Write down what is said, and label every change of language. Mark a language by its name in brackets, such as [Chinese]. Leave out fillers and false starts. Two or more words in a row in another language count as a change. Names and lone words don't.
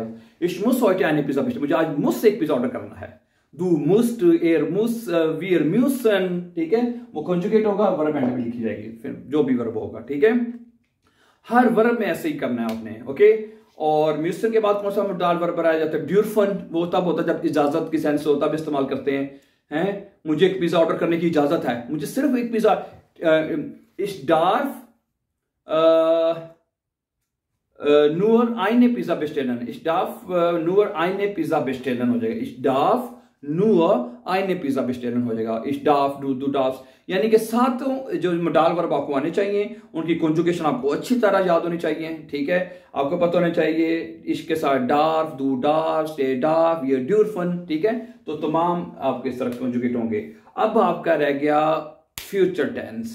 [German] Ich muss heute eine Pizza bestellen, [Hindi] मुझे आज मुझ एक पिज्जा ऑर्डर करना है। [German] Du musst, muss, wir müssen, [Hindi] ठीक है, वो कंजुगेट होगा, वर्ब एंड में लिखी जाएगी, फिर जो भी वर्ब होगा, ठीक है। हर वर्ब में ऐसे ही करना है आपने, ओके। और म्यूसन के बाद कौन सा मॉडल वर्ब बनाया जाता है? ड्यूरफन, वो तब होता है जब इजाजत की सेंस होता है, तब इस्तेमाल करते हैं। मुझे एक पिज्जा ऑर्डर करने की इजाजत है, मुझे सिर्फ एक पिज्जा। [German] Ich darf nur eine Pizza bestellen, ich darf nur eine Pizza bestellen [Hindi] हो जाएगा। [German] Ich darf nur eine Pizza bestellen [Hindi] हो जाएगा। [German] Ich darf, du darfst, [Hindi] यानी कि सातों जो मॉडल वर्ब आपको आने चाहिए, उनकी कंजुगेशन आपको अच्छी तरह याद होनी चाहिए, ठीक है। आपको पता होना चाहिए इसके साथ डार्फ, [German] du darf, [Hindi] स्टे डार्फ, ये ड्यूरफन, ठीक है। तो तमाम आपके इस तरह कंजुगेट होंगे। अब आपका रह गया फ्यूचर टेंस।